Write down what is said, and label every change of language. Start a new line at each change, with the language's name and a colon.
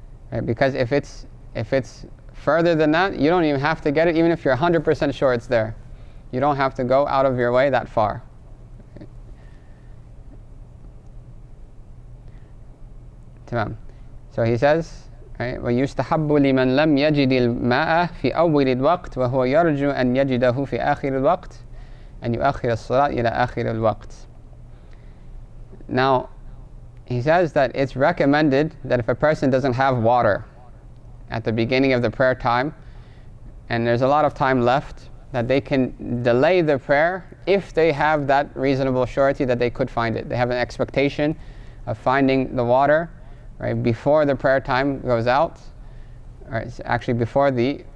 English: Right, because if it's further than that, you don't even have to get it, even if you're 100% sure it's there. You don't have to go out of your way that far. So he says,
Arabic: ويستحب لمن لم يجد الماء في أول الوقت وهو يرجو أن يجده في آخر الوقت أن يؤخر الصلاة إلى آخر الوقت.
English: Now, he says that it's recommended that if a person doesn't have water at the beginning of the prayer time, and there's a lot of time left, that they can delay the prayer if they have that reasonable surety that they could find it. They have an expectation of finding the water, right, before the prayer time goes out, or actually before the